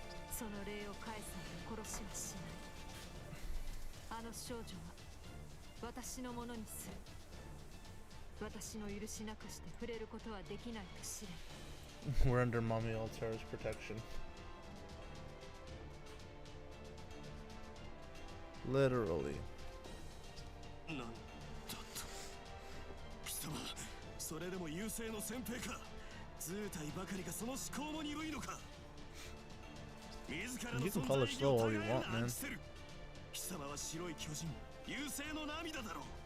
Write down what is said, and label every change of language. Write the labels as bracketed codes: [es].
[ja] その礼を返さず殺しはしない。あの少女は私のものにする。私の許しなくして触れることはできないと知れ。 [en] We're under Mommy Altera's protection. Literally. [ja] なんだと。貴様、それでも優勢の先兵か。図体ばかりがその思考の鈍いのか。 [en] You can call her slow all you want, man. [ja] 貴様は白い巨人、優勢の涙だろう。